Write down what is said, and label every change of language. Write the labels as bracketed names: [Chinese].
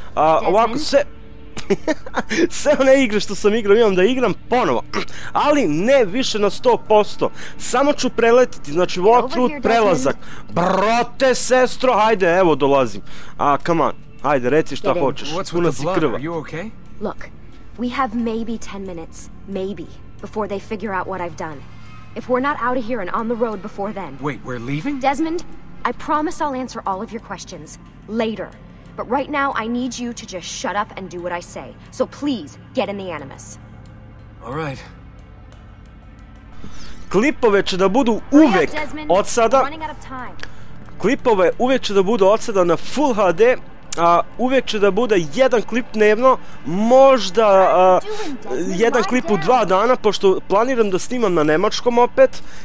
[Serbian] Ovako, sve one igre što sam igrao imam da igram ponovo. Ali ne više na 100%. Samo ću preletiti, znači walkthrough prelazak. Brate, sestro, hajde, evo dolazim. [English] Come on, [Serbian] hajde, reci šta hoćeš. Puna si krva. [English] Look, we have maybe 10 minutes, maybe, before they figure out what I've done. If we're not out of here and on the road before then... Wait, we're leaving? Desmond, I promise I'll answer all of your questions later. But right now, I need you to just shut up and do what I say. So please, get in the Animus. All right. [Serbian] Klipove će da budu uvek od sada... Klipove uvek će da budu od sada na Full HD. Uvijek će da bude jedan klip dnevno, možda jedan klip u 2 dana, pošto planiram da snimam na nemačkom opet.